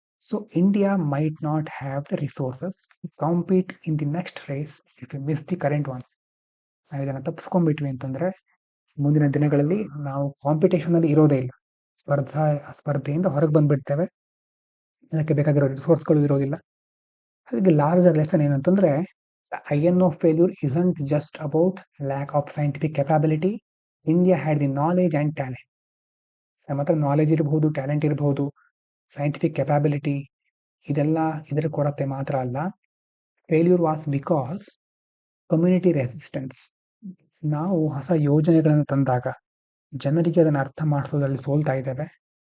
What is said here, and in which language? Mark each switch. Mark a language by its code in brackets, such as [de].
[en] So India might not have the resources to compete in the next phase if you miss the current one. [kn] ನಾವು ಇದನ್ನು ತಪ್ಪಿಸ್ಕೊಂಡ್ಬಿಟ್ವಿ ಅಂತಂದ್ರೆ, ಮುಂದಿನ ದಿನಗಳಲ್ಲಿ ನಾವು competition ಅಲ್ಲಿ ಇರೋದೇ ಇಲ್ಲ, ಸ್ಪರ್ಧೆಯಿಂದ ಹೊರಗೆ ಬಂದ್ಬಿಡ್ತೇವೆ, ಅದಕ್ಕೆ ಬೇಕಾಗಿರೋ ರಿಸೋರ್ಸ್ಗಳು ಇರೋದಿಲ್ಲ. [en] ಹಾಗಾಗಿ larger lesson ಏನಂತಂದ್ರೆ, INO failure isn't just about lack of scientific capability. India had the knowledge and talent. [kn] ನಮ್ಮ ಹತ್ರ ನಾಲೆಜ್ ಇರಬಹುದು, ಟ್ಯಾಲೆಂಟ್ ಇರಬಹುದು, ಸೈಂಟಿಫಿಕ್ ಕೆಪಾಬಿಲಿಟಿ, ಇದೆಲ್ಲ ಇದರ ಕೊರತೆ ಮಾತ್ರ ಅಲ್ಲ. [en] Failure was because community resistance. [kn] ನಾವು ಹೊಸ ಯೋಜನೆಗಳನ್ನು ತಂದಾಗ ಜನರಿಗೆ ಅದನ್ನು ಅರ್ಥ ಮಾಡಿಸೋದ್ರಲ್ಲಿ ಸೋಲ್ತಾ ಇದ್ದೇವೆ.